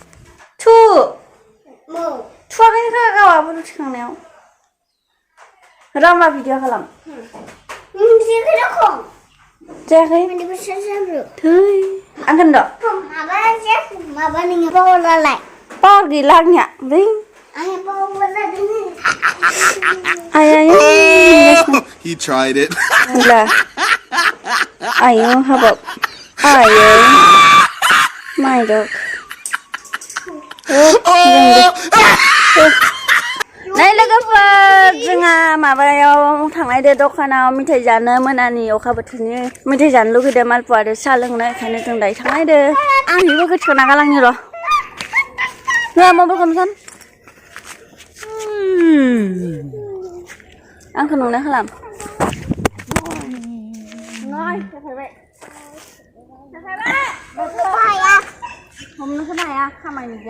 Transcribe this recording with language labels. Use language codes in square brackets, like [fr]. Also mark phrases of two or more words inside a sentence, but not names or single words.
[brx] थुवाखैनो गावा फट' थिखांनायाव रामा भिडिअ खालाम जायाखै थै आं खोन्द' पावार गैला आंनिया बै [en] He tried it. Ayo habab ayo my dog [brx] नै लोगोफोर जोंहा माबायाव थांनायदो दखानाव मेथाइ जानो मोनानि अखा बोथोरनि मेथाइ जानो लुगैदो मालपुवा आरो साहा लोंनो ओंखायनो जों दायो थांनायदो आंनिबो गोथोना गालांनि र' नोंहा मबाइल खालामसान आंखौ नुना खालाम हमनो खोनो हाया खामानि गैया